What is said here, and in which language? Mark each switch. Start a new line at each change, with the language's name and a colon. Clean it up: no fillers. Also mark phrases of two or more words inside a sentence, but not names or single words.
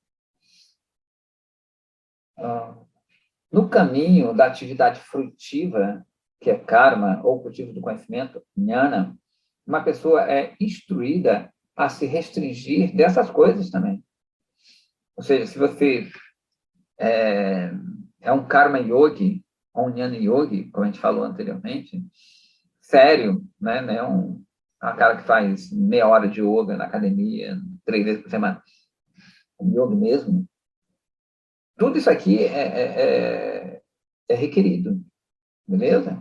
Portuguese: No caminho da atividade frutiva, que é karma, ou cultivo do conhecimento, jnana, uma pessoa é instruída a se restringir dessas coisas também. Ou seja, se você é um karma yogi, ou um jnana yogi, como a gente falou anteriormente, sério, né? Não é um cara que faz meia hora de yoga na academia, 3 vezes por semana, um yoga mesmo. Tudo isso aqui é requerido, beleza?